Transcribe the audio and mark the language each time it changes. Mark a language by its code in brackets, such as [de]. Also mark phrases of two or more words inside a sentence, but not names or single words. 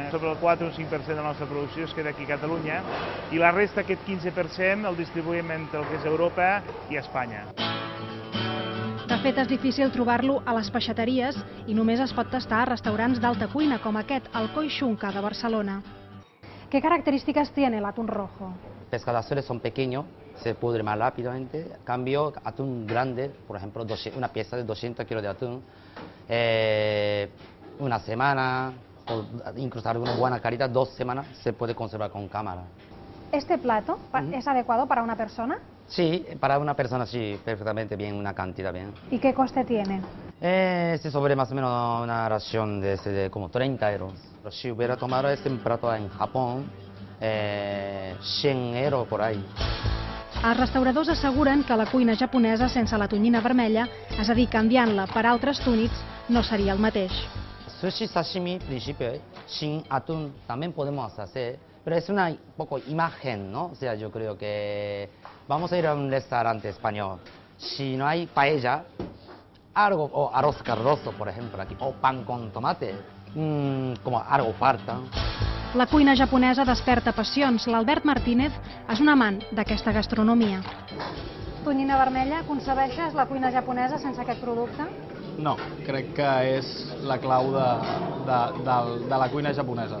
[ca] Sobre el 4 o 5% de la nostra producció es queda aquí a Catalunya, i la resta, aquest 15%, el distribuïm entre el que és Europa i Espanya. De fet, és difícil trobar-lo a les peixateries i només es pot tastar a restaurants d'alta cuina com aquest, el Koi Xunca de Barcelona. [es] ¿Qué características tiene el atún rojo? Pescadores son pequeños, se pudre más rápidamente. Cambio, atún grande, por ejemplo, una pieza de 200 kilos de atún, una semana, o incluso alguna buena calidad, 2 semanas, se puede conservar con cámara. ¿Este plato es adecuado para una persona? Sí, para una persona sí, perfectamente bien, una cantidad bien. ¿Y qué coste tiene? Sobre más o menos una ración de como 30 euros. Pero si hubiera tomado este plato en Japón, 100 euros por ahí. [ca] Els restauradors asseguren que la cuina japonesa sense la tonyina vermella, és a dir, canviant-la per altres túnids, no seria el mateix. [es] Sushi sashimi, principio, sin atún también podemos hacer, pero es una poco imagen, ¿no? O sea, yo creo que vamos a ir a un restaurante español. Si no hay paella, algo, o arroz carrozo, por ejemplo, aquí, o pan con tomate, como algo falta. [ca] La cuina japonesa desperta passions. L'Albert Martínez és un amant d'aquesta gastronomia. Tonyina vermella, concebeixes la cuina japonesa sense aquest producte? No, crec que és la clau de la cuina japonesa.